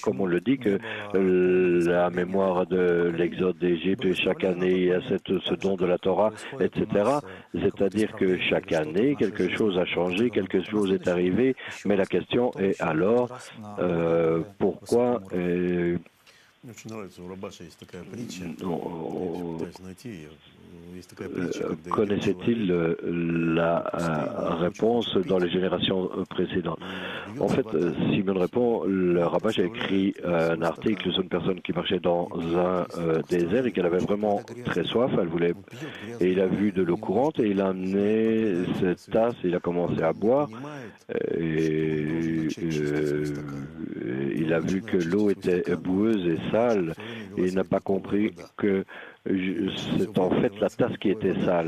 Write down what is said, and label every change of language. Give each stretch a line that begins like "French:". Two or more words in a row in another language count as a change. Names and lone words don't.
French: Comme on le dit, que la mémoire de l'exode d'Égypte, chaque année, il y a ce don de la Torah, etc. C'est-à-dire que chaque année, quelque chose a changé, quelque chose est arrivé, mais la question est alors, pourquoi
Russian: Очень нравится, у Рабаша есть такая притча.
French: non,
Russian: Я пытаюсь найти ее. Есть такая притча, когда идет
French: connaissait-il
Russian: человек,
French: la réponse dans les générations précédentes? En fait, Simon répond, le Rabbach a écrit un article sur une personne qui marchait dans un désert et qu'elle avait vraiment très soif, elle voulait, et il a vu de l'eau courante et il a amené cette tasse, il a commencé à boire et il a vu que l'eau était boueuse et sale et il n'a pas compris que c'est en fait la tasse qui était sale.